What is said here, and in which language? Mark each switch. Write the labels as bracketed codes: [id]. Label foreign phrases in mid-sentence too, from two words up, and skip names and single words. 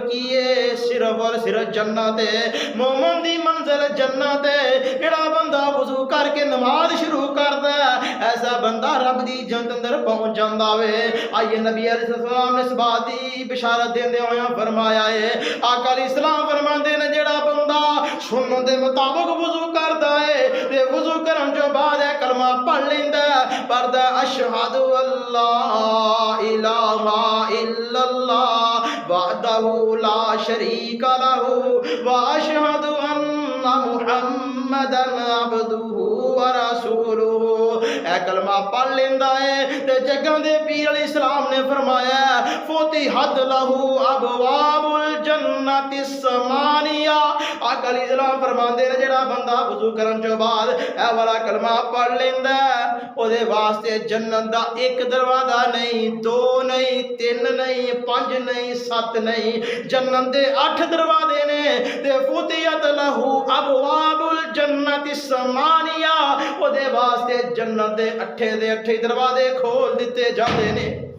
[pa] کی ہے صرف اور صرف جنت ہے مومن دی منزل جنت ہے جہڑا بندہ وضو کر کے نماز شروع کردا ہے ایسا بندہ رب دی جنت اندر پہنچ جاندا وے آئیے نبی علیہ السلام نے اس بات دی بشارت دیندے ہویا فرمایا ہے آقا علیہ السلام فرماندے نے جہڑا بندہ سنت دے مطابق وضو کردا ہے تے وضو کرن جو بعد ہے کلمہ پڑھ لیندا ہے پڑھدا [ar] أشهد أن لا إله إلا الله وحده لا شريك له وأشهد أن محمدا عبده ورسوله [pa] اے کلمہ پڑھ لیندا ہے تے جگاں دے پیر علیہ السلام نے فرمایا [ar] فتحت له أبواب الجنة الثمانية [pa] آقا علیہ السلام فرماندے نے جہڑا بندہ وضو کرن توں بعد اے والا کلمہ پڑھ لیندا اوہدے واسطے جنت دا ایک دروازہ نہیں دو نہیں تین نہیں پنج نہیں ست نہیں جنت دے 8 دروازے نے تے [ar] فتحت له أبواب الجنة الثمانية [pa] اوہدے واسطے جنت دے 8 دروازے کھول دتے جاتے نے